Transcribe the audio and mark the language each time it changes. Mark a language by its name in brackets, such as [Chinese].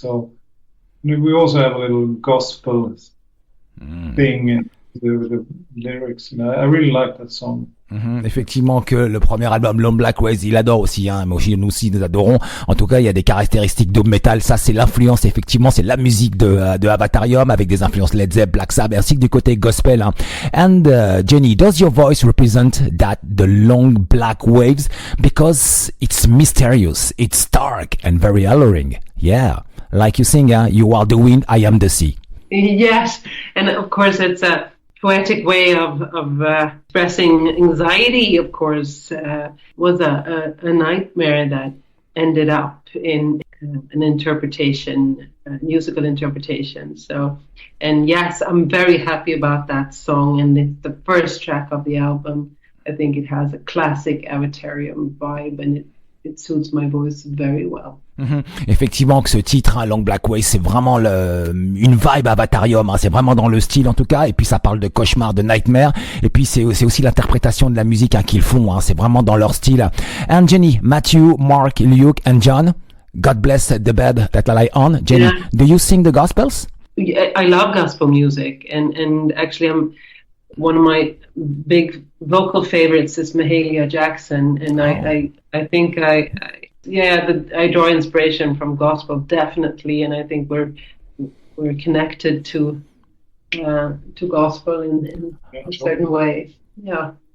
[English] So we also have a little gospel thing. The lyrics, I really like that song. [French] Effectivement que le premier album Long Black Ways, il adore aussi, hein, mais aussi nous aussi nous adorons. En tout cas, il y a des caractéristiques doom metal. Ça, c'est l'influence, effectivement, c'est la musique de Avatarium avec des influences Led Zeppelin, Black Sabbath, ainsi que du côté gospel. Hein. [English] And Jenny, does your voice represent the long black waves because it's mysterious, it's dark and very alluring? Yeah, like you sing, you are the wind, I am the sea. Yes, and of course it's a poetic way of expressing anxiety. Of course, was a nightmare that ended up in an interpretation, musical interpretation. So, and yes, I'm very happy about that song, and it's the first track of the album. I think it has a classic Avatarium vibe, and it suits my voice very well. [French] Effectivement que ce titre, hein, Long Black Way, c'est vraiment une vibe Avatarium, hein, c'est vraiment dans le style en tout cas, et puis ça parle de cauchemar, de nightmare, et puis c'est aussi l'interprétation de la musique hein, qu'ils font, hein, c'est vraiment dans leur style. [English] And Jenny, Matthew, Mark, Luke and John, God bless the bed that I lie on. Jenny, do you sing the gospels? I love gospel music, and actually one of my big vocal favorites is Mahalia Jackson, and I think I draw inspiration from gospel definitely, and I think we're connected to gospel in a certain way. Yeah.